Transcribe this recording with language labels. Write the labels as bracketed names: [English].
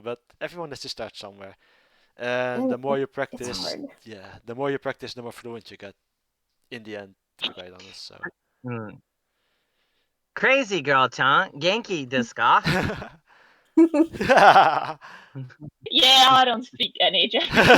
[English] But everyone has to start somewhere. And the more you practice, it's hard. yeah, the more you practice, the more fluent you get in the end, to be quite honest. So. [Japanese] Crazy girl ちゃん、元気ですか？ [English] Yeah, I don't speak any Japanese.